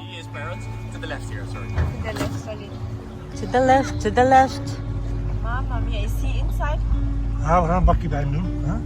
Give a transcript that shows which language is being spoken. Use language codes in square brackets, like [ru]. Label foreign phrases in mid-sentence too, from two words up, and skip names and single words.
[en] transparent. To the left here, sorry. To the left, sorry. To the left, to the left. Mama mia, is he inside? [nl] Ja, we gaan een bakje bij hem doen. Hè?